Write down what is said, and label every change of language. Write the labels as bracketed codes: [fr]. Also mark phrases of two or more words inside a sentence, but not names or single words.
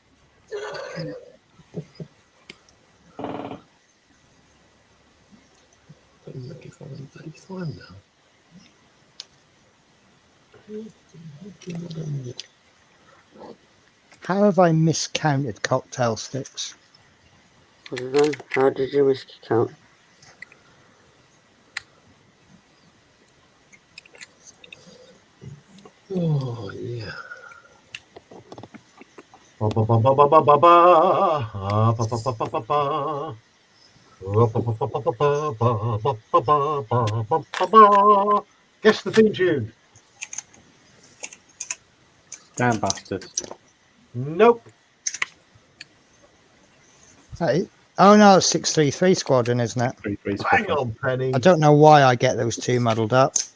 [en] How have I miscounted cocktail sticks? I don't know. How did you miscount? Oh, yeah. Ba, ba, ba, ba, ba, ba, ba, ba. Ah, ba, ba, ba, ba, ba, ba. Ba, ba, ba, ba, ba, ba, ba, ba, ba, ba, ba, ba, ba, ba. Guess the theme tune. Damn bastard. Nope. Hey. Oh no, it's 633 Squadron, isn't it? 3-3 Hang squad. on, Penny. I don't know why I get those two muddled up.